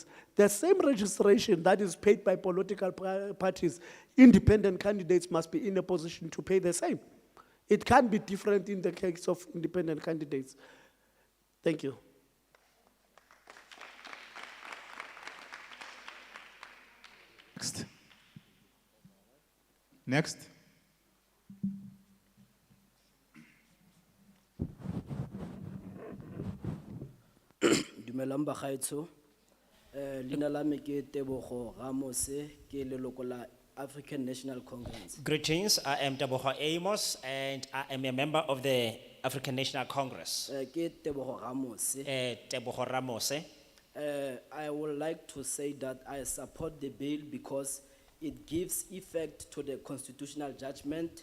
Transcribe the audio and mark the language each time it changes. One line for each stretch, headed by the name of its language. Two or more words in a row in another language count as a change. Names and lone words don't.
English: The same registration that is paid by political parties, independent candidates must be in a position to pay the same. It can't be different in the case of independent candidates. Thank you. Next. Next.
Tswana: Dumelang bagaetsho. Leina la me ke Tebogo Ramose ke leloko la African National Congress.
English: Greetings, I am Tebogo Amos and I am a member of the African National Congress.
Tswana: Ke Tebogo Ramose. Tebogo Ramose.
English: I would like to say that I support the bill because it gives effect to the constitutional judgment.